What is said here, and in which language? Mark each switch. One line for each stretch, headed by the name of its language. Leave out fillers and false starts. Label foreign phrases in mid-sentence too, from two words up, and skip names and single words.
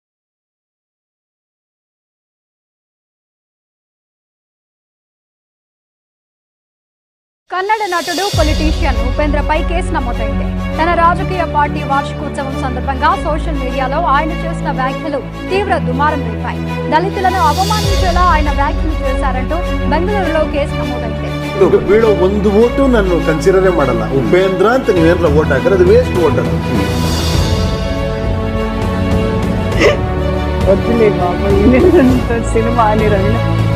Telugu: కన్నడ నటుడు, పొలిటీషియన్ ఉపేంద్రపై కేసు నమోదైంది. తన రాజకీయ పార్టీ వార్షికోత్సవం సందర్భంగా
English: social media
Telugu: ఆయన చేసిన వ్యాఖ్యలు తీవ్ర దుమారం రేపాయి. దళితులను అవమానించేలా ఆయన వ్యాఖ్యలు చేశారంటూ బెంగళూరులో కేసు నమోదైంది.
Kannada: వీళ్ళు ಒಂದು ಓಟು ನಾನು ಕನ್ಸಿಡರೇ ಮಾಡಲ್ಲ. ಉಪೇಂದ್ರ ಅಂತ ನೀವೇನ್ರ ಓಟ್ ಹಾಕಿದ್ರೆ ಅದು
English: waste vote
Kannada: ಅದು.
Telugu: వద్దులే బాబు, సినిమా అని రవి